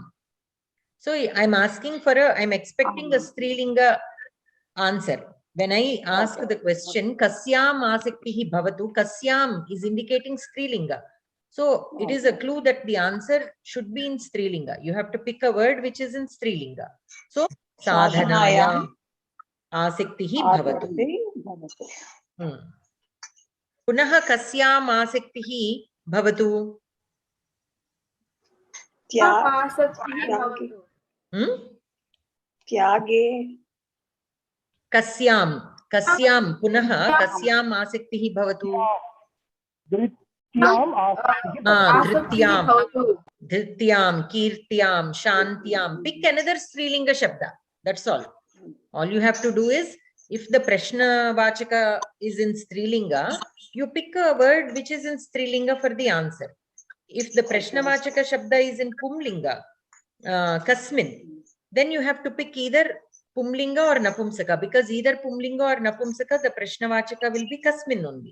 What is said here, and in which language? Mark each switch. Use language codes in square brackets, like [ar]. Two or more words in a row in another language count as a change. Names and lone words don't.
[en] So I'm asking for I'm expecting a Strilinga answer. When I ask the question, [sa] Kasyam Asektihi Bhavatu, Kasyam [en] is indicating [sa] Strilinga. [en] So it is a clue that the answer should be in Strilinga. You have to pick a word which is in Strilinga. [sa] So Sadhanayam Asektihi Bhavatu. Punaha Kasyam Asektihi Bhavatu. Tyage. Kasyam punaha Kasyam Asektihi Bhavatu. Dhrityam, Kirtyam, Shantyam. [en] Pick another Strilinga Shabda. That's all. All you have to do is, if the [sa] Prashna Vachaka [en] is in Strilinga, you pick a word which is in Strilinga for the answer. If the [sa] Prashna Vachaka Shabda [en] is in [sa] Pumlinga, Kasmin, [en] then you have to pick either Pumlinga or Napumsaka, because either Pumlinga or Napumsaka, the [sa] Prashna Vachaka [en] will be Kasmin only.